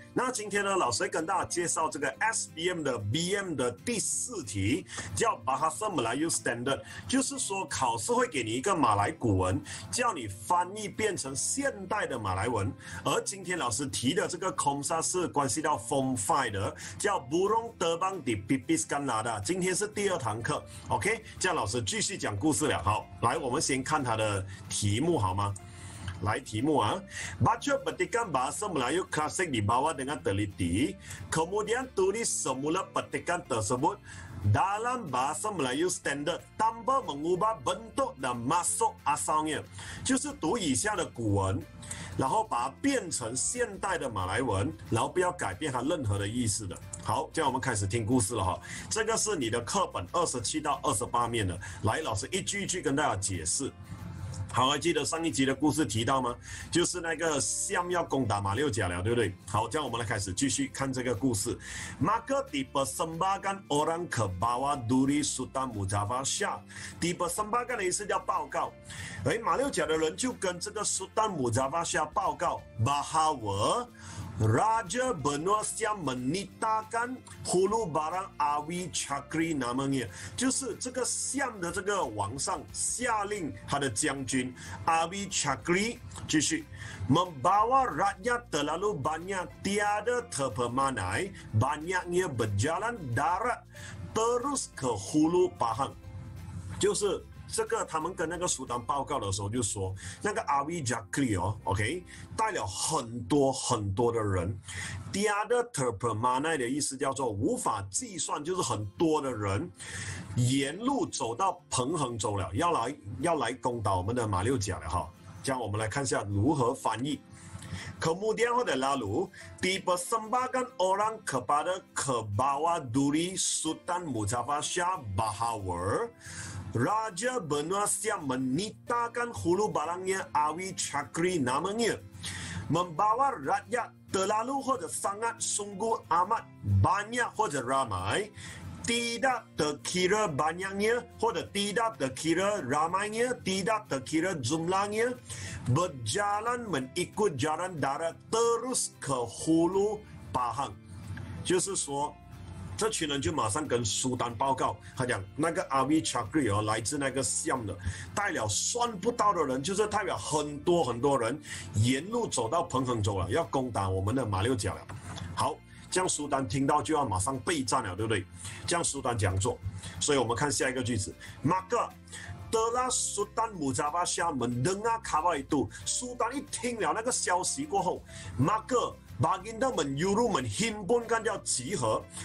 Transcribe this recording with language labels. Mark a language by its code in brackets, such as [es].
[zh] 那今天呢，老师会跟大家介绍这个 SBM 的 BM 的第4题，叫 Bahasa Melayu Standard， 就是说考试会给你一个马来古文，叫你翻译变成现代的马来文。而今天老师提的这个 Komsa 是关系到 Form 5的，叫 Burung Terbang di Pipiskan Lada。今天是第2堂课 ，OK？ 这样老师继续讲故事了。好，来，我们先看它的题目好吗？ [ms] 来题目啊 baca petikan bahasa Melayu klasik di bawah dengan teliti, kemudian tulis semula petikan tersebut dalam bahasa Melayu standard tanpa mengubah bentuk dan maksud asalnya，就是读以下的古文，然后把它变成现代的马来文，然后不要改变它任何的意思的。 [zh] 好，这样我们开始听故事了哈。这个是你的课本27到28面的，来，老师一句一句跟大家解释。好，还记得上一集的故事提到吗？就是那个Siam要攻打马六甲了，对不对？好，这样我们来开始继续看这个故事。 Maka dipersembahkan orang ke bawah duri Sultan Muzaffar Shah。 dipersembahkan 的意思叫报告，马六甲的人就跟这个 Sultan Muzaffar Shah 报告 bahwa [ms] Raja Benua Siam menitahkan Hulu Barang Awi Chakri namanya，就是这个 Siam 的这个王上下令他的将军 Awi Chakri 继续 membawa rakyat terlalu banyak tiada terpemanai banyaknya berjalan darat terus ke Hulu Pahang， [zh] 就是这个他们跟那个苏丹报告的时候就说，那个阿维贾克里哦 ，OK， 带了很多很多的人。 Tiada terpemanai 的意思叫做无法计算，就是很多的人沿路走到彭亨州了，要来攻打我们的马六甲了哈。这样我们来看一下如何翻译。 [ms] Kemudian pada lalu dipersembahkan orang kepada kebawah duri Sultan Muzaffar Shah bahwa Raja Benua Siam menitahkan hulu barangnya Awi Chakri namanya membawa rakyat terlalu 或者 sangat sungguh amat banyak 或者 ramai tidak terkira banyaknya 或者 tidak terkira ramainya tidak terkira jumlahnya berjalan mengikut jalan darat terus ke Hulu Pahang， [zh] 就是说这群人就马上跟苏丹报告，他讲那个阿维查克里哦，来自那个Siam的，带了算不到的人，就是代表很多很多人，沿路走到彭亨州了，要攻打我们的马六甲了。好，这样苏丹听到就要马上备战了，对不对？这样苏丹这样做，所以我们看下一个句子 ， Maka telah Sultan Muzaffar Shah mendengar kabar itu，苏丹一听了那个消息过后 ， Maka Baginda menyuruh menghimpunkan 叫集合